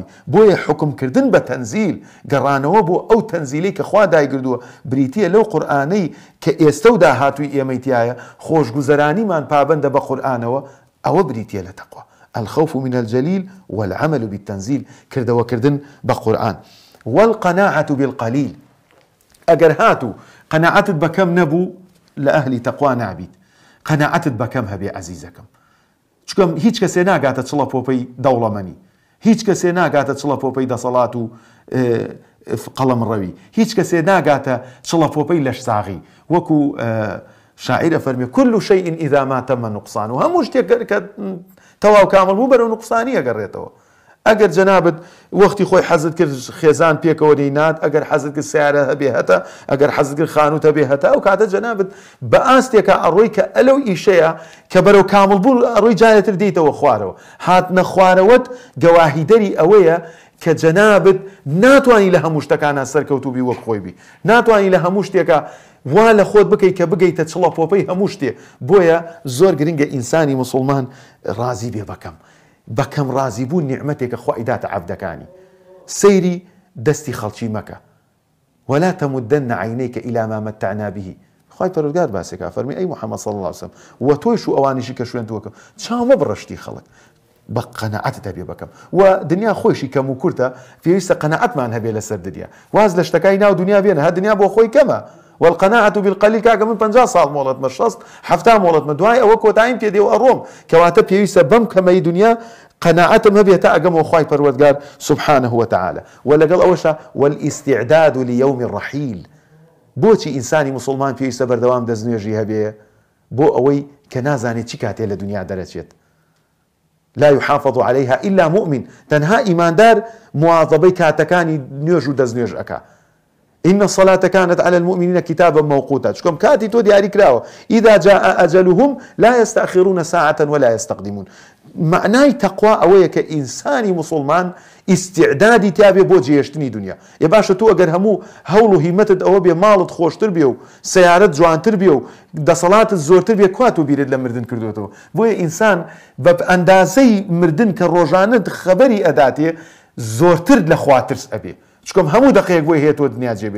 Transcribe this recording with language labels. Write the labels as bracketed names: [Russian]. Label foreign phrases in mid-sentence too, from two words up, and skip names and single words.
[Central Kurdish] بۆیە حکمکردن بە تەنزیل، گەڕانەوە بۆ ئەو تەنزیلەی کە خوا دایگردووە بریتیە لەو قورئانەی کە ئێستا و داهاتووی ئێمەی تایە، خۆشگوزەرانیمان پابەندە بە قورئانەوە، ئەوە بریتیە لە تەقوا. [Arabic] الخوف من الجليل والعمل بالتنزيل، [Central Kurdish] کردەوەکردن بە قورئان. [Arabic] والقناعة بالقليل، [Central Kurdish] ئەگەر هاتوو قەناعەتت بەکەم نەبوو لە ئەهلی تەقوا نابیت، قەناعەتت بەکەم هەبێ عەزیزەکەم. چکەم هیچ کەسێ ناگاتە چڵە پۆپەی دەوڵەمەنی، هیچ کەسێ ناگاتە چڵە پۆپەی دەسەڵات و قەڵەمڕەوی، هیچ کەسێ ناگاتە چڵە پۆپەی لەشساغی. وەکو شاعیرە فەرمێ [Arabic] كل شيء إذا ما تم نقصانه، [Central Kurdish] هەموو شتێک کە تەواو کامل بوو بەرەو نقصانی ئەگەڕێتەوە. ئەگەر جەنابەت وەختی خۆی حەزت کرد خێزان پێکەوە دەینات، ئەگەر حەزت کرد سیارە هەبێ هەتە، ئەگەر حەزت کرد خانووت هەبێ هەتا، ئەو کاتە جەنابەت بە ئاستێکە ئەڕۆی کە ئەلەو ئیشەیە کە بەرەو کاملبوون ئەڕۆی جارێتر دێیتەوە خوارەوە. هاتنە خوارەوەت گەواهیدەری ئەوەیە کە جەنابەت ناتوانانی لە هەموو شتەکانە سەرکەوتوبی وەک خۆی بی، ناتوانانی لە هەموو شتێکە وا لە خۆت بکەیت کە بگەیتە چڵە پۆپەی هەموو شتێ. بۆیە زۆر گرنگە ئینسانی موسڵمان ڕازی بێ بەکەم ڕازی بوون نیعمەتێکە خوای داتە عەبدەکانی. سەیری دەستی خەڵکی مەکە، [Arabic] ولا تمدن عینیک إلى ما متعنا به. [Central Kurdish] خوای پەروەردگار باسێکا فەرمی ئەی محەممەد [Arabic] صلی الله علیه وسلم [Central Kurdish] و تۆیش و ئەوانیشی کە شوێنتووەکەم چاومە بڕەشتی خەڵک، بە قەناعەت دەبێ بەکەم. و دنیا خۆشی کەم و کورتە، پێویستە قەناعەتمان هەبێ لەسەر دنیا. واز لە شتەکانی ناو دنیا بێنە، هە دنیا بۆ خۆی کەمە. [Arabic] والقناعة بالقليل، [Central Kurdish] کاکە من 50 ساڵ مۆڵەتمە، 60 70 مۆڵەتمە، دوای ئەوە کۆتاییم پێ دێ و ئەڕۆم، کەواتە پێویستە بەم کەمەی دنیا قەناعەتم هەبێتە ئەگەمەوە خوای پەروەردگار [Arabic] سبحانه وتعالى. [Central Kurdish] ولەگەڵ ئەوەشە [Arabic] والاستعداد ليوم الرحيل، [Central Kurdish] بۆچی ئینسانی موسڵمان پێویستە بەردەوام دەستنوێژی هەبێ؟ بۆ ئەوەی کە نازانێت چی کاتێ لە دنیا دەرەچێت. [Arabic] لا يحافظ عليها إلا مؤمن، [Central Kurdish] تەنها ئیماندار مواظبەی کاتەکانی نوێژ و دەستنوێژ ئەکا. [Arabic] إن الصلاة كانت على المؤمنين كتابا موقوتا، [Central Kurdish] چکۆم کاتی تۆ دیاری کراوە. [Arabic] إذا جاء أجلهم لا يستأخرون ساعة ولا يستقدمون. [Central Kurdish] معنای تەقوا ئەوەیە کە ئینسانی موسڵمان ئیستعدادی تیابێ بۆ جێهێشتنی دنیا. ێ باشە تۆ ئەگەر هەموو هەوڵ و هیمەتت ئەوە بێ ماڵت خۆشتر بێ و سیارەت جوانتر بێ و دەسەڵاتت زۆرتر بێ، کوا تۆ بیرت لە مردن کردوێتەوە. بۆیە ئینسان بە ئەندازەی مردن کە ڕۆژانە خەبەری ئەداتێ زۆرتر لە خواترس ئەبێ، چکۆم هەموو دقەیەک بۆی هێتۆ دنیا جێبێت.